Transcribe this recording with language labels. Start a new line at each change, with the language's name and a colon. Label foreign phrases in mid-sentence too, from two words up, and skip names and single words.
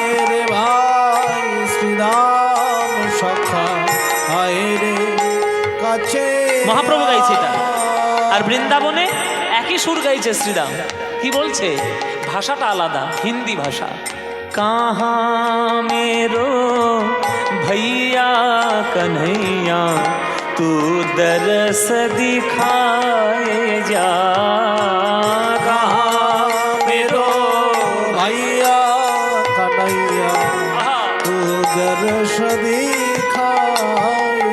Bangla: রে ভাই শ্রীরাম সখা, আয় রে কাছে। মহাপ্রভু গাইছে এটা, আর বৃন্দাবনে একই সুর গাইছে শ্রীরাম। কি বলছে? ভাষাটা আলাদা, হিন্দি ভাষা।
Hindi: कहाँ मेरो भैया कन्हैया तू दरस दिखाए जा। कहाँ मेरो भैया कन्हैया तू दरस दिखाए।